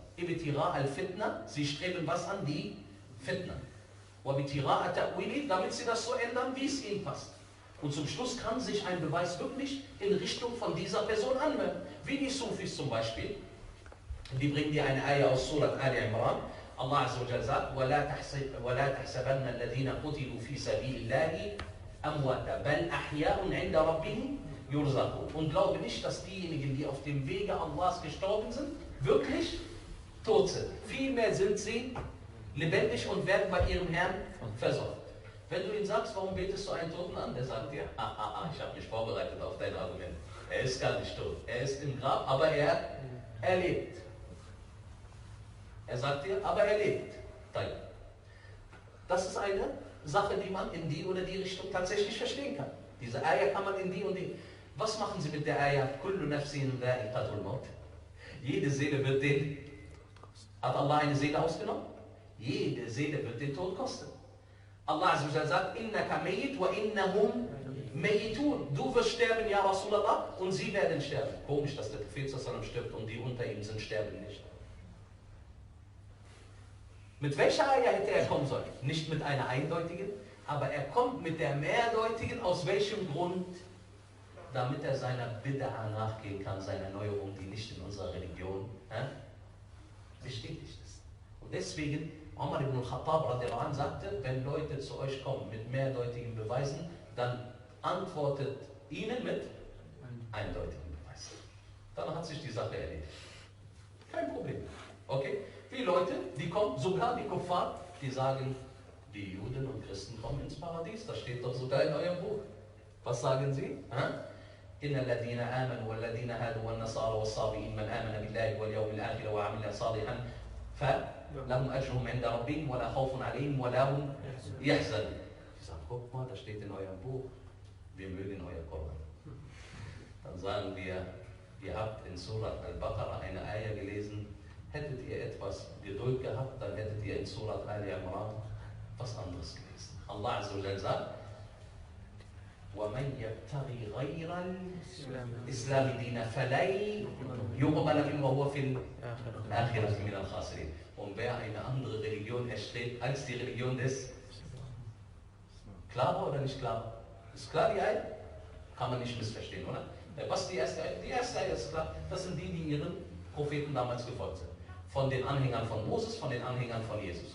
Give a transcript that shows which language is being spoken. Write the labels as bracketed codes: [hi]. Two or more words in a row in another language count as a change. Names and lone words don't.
[ar] ابتغاء الفتنة, [de] sie streben was an? Die Fitna. [ar] وابتغاء تأويله, [de] damit sie das so ändern, wie es ihnen passt. Und zum Schluss kann sich ein Beweis wirklich in Richtung von dieser Person anwenden. Wie die Sufis zum Beispiel. Die bringen dir eine Ayah aus Surat Al-Imran. [ar] الله عز وجل sagt, وَلَا تَحْسَبَنَّ الَّذِينَ قُتِلُوا فِي سَبِيلِ اللَّهِ أَمْوَاتًا بَلْ أَحْيَاءٌ عِنْدَ رَبِّهِمْ يُرْزَقُونَ. [de] Und glaube nicht, dass diejenigen, die auf dem Wege Allahs gestorben sind, wirklich tot sind. Vielmehr sind sie lebendig und werden bei ihrem Herrn versorgt. Wenn du ihn sagst, warum betest du einen Toten an? Der sagt dir, ich habe mich vorbereitet auf dein Argument. Er ist gar nicht tot. Er ist im Grab, aber er lebt. Er sagt dir, aber er lebt. Das ist eine Sache, die man in die oder die Richtung tatsächlich verstehen kann. Diese Ayah kann man in die und die. Was machen sie mit der Ayah? [ar] كل نفس ذائقة الموت. [de] Jede Seele wird den. Hat Allah eine Seele ausgenommen? Jede Seele wird den Tod kosten. [ar] الله عز وجل sagt, إنك ميت وإنهم ميتون. [de] Du wirst sterben, [ar] يا رسول الله, [de] und sie werden sterben. Komisch, dass der Prophet sallallahu stirbt und die unter ihm sind, sterben nicht. Mit welcher Ayah hätte er kommen sollen? Nicht mit einer eindeutigen, aber er kommt mit der mehrdeutigen. Aus welchem Grund? Damit er seiner Bid'a nachgehen kann, seiner Neuerung, die nicht in unserer Religion bestätigt ist. Und deswegen, Umar ibn al-Khattab [ar] رضي الله عنه [de] sagte, wenn Leute zu euch kommen mit mehrdeutigen Beweisen, dann antwortet ihnen mit eindeutigen Beweisen. Dann hat sich die Sache erledigt. Kein Problem. Okay? Wie Leute, die kommen, sogar die Kuffar, die sagen, die Juden und Christen kommen ins Paradies. Das steht doch sogar in eurem Buch. Was sagen sie? [ar] إن الذين آمنوا والذين هادوا والنصارى والصابئين من آمن بالله واليوم الآخر وعمل صالحا فلهم أجرهم عند ربهم ولا خوف عليهم ولا هم يحزنون. [de] Sie sagen, guck mal, das steht in eurem Buch. Wir mögen euer Koran. Dann sagen wir, ihr habt in Surat Al-Baqarah eine Ayah gelesen. Hättet ihr etwas Geduld gehabt, dann hättet ihr in Surat Al-Imran was anderes gelesen. [ar] الله عز وجل sagt, وَمَنْ يَبْتَغِي غَيْرَ الْإِسْلَامِ دِينًا فَلَنْ يُقْبَلَ مِنْهُ وَهُوَ فِي الْآخِرَةِ مِنَ الْخَاسِرِينَ. [de] Und wer eine andere Religion erstrebt als die Religion des Klarer oder nicht klar? Ist klar die Ayah? Kann man nicht missverstehen, oder? Was ist die erste Ayah? Die erste Ayah ist klar. Das sind die, die ihren Propheten damals gefolgt sind. Von den Anhängern von Moses, von den Anhängern von Jesus.